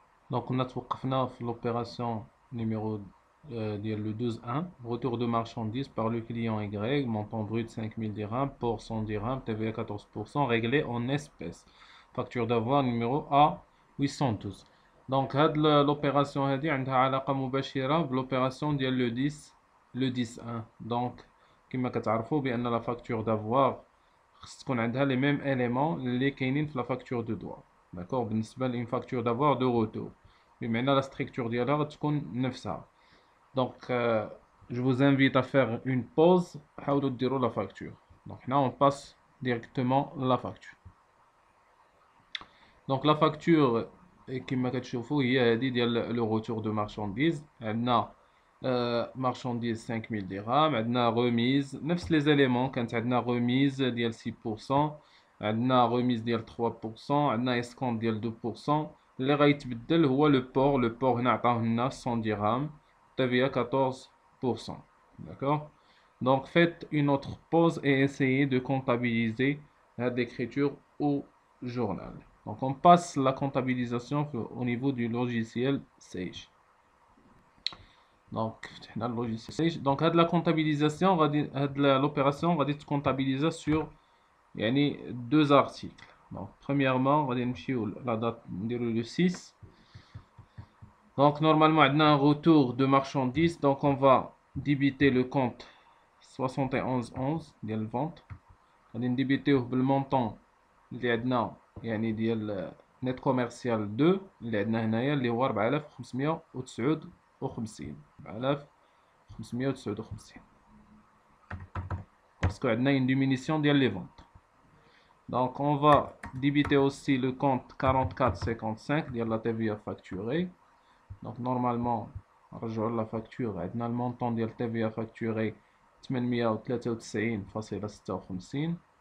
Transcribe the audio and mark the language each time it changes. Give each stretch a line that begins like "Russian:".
French: Donc on a
Arabic: توقفنا في
French: l'opération numéro le 12.1, retour de marchandises par le client Y, montant brut 5000 dirhams, pour 100 dirhams, TVA 14%, réglé en espèces. Facture d'avoir numéro A 812.
Arabic: Donc l'opération هذه عندها علاقة مباشرة بالopération ديال le 10 le 10.1.
French: Donc
Arabic: كما كتعرفوا بأن
French: la facture d'avoir
Arabic: خص تكون عندها
French: les mêmes éléments
Arabic: اللي كاينين في
French: la facture de droit. D'accord,
Arabic: بالنسبة ل
French: une facture d'avoir de retour.
Arabic: بمعنى
French: la structure
Arabic: ديالها غتكون نفسها.
French: Donc, je vous invite à faire une pause.
Arabic: حاولوا ديروا
French: la facture. Donc là, on passe directement la facture. Donc la facture,
Arabic: كما كتشوفوا هي هذه ديال
French: le retour de marchandises.
Arabic: عندنا marchandises 5000 dirhams. عندنا remise نفس les éléments. كانت عندنا remise ديال 6%. عندنا remise ديال 3%. عندنا escompte ديال 2%. اللي غيتبدل هو le port هنا عطاوه لنا 100 dirhams.
French: TVA 14%. D'accord? Donc faites une autre pause et essayez de comptabiliser l'écriture au journal. Donc on passe la comptabilisation au niveau du logiciel Sage. Donc le logiciel Sage. Donc la comptabilisation, l'opération va être comptabilisée sur deux articles. Donc premièrement, on va la date le 6. Donc normalement, on a un retour de marchandises. Donc on va débiter le compte 7111 ديال vente.
Arabic: غادي نديبيتيوه بالمونطون اللي عندنا ديال نت كوميرسيال 2 اللي عندنا هنايا اللي هو 4559. 4559 باسكو عندنا
French: une diminution
Arabic: ديال les ventes.
French: Donc on va débiter aussi le compte 4455 ديال la TVA facturée. Donc normalement
Arabic: نرجعوا
French: la facture عندنا le montant ديال TVA facturé 893.56.